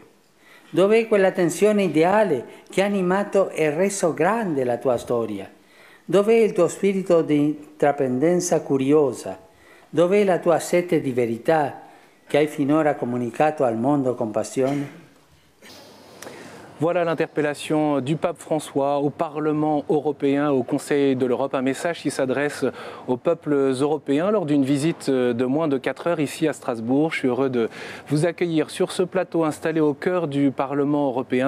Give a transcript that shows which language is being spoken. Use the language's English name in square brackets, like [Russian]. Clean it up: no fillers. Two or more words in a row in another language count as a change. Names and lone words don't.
[Italian] Dov'è quella tensione ideale che ha animato e reso grande la tua storia? Dov'è il tuo spirito di intraprendenza curiosa? Dov'è la tua sete di verità che hai finora comunicato al mondo con passione? [French] Voilà l'interpellation du pape François au Parlement européen, au Conseil de l'Europe, un message qui s'adresse aux peuples européens lors d'une visite de moins de 4 heures ici à Strasbourg. Je suis heureux de vous accueillir sur ce plateau installé au cœur du Parlement européen.